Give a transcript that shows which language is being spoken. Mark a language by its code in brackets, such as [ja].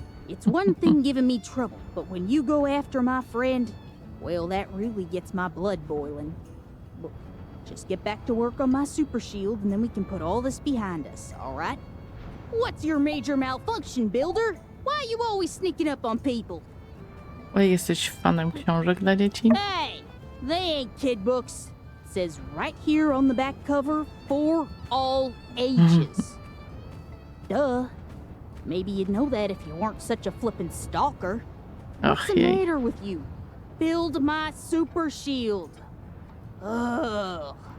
[en] It's one thing giving me trouble, but when you go after my friend, well, that really gets my blood boiling. Look, just get back to work on my super shield and then we can put all this behind us, alright? What's your major malfunction, Builder? Why are you always sneaking up on people? [pl] Ale jesteś fanem książek dla dzieci? [en] Hey! They ain't kid books. It says right here on the back cover, for all ages. Duh. Maybe you'd know that if you weren't such a flippin' stalker. What's the [pl] jej. [en] matter with you? Build my super shield. Ugh.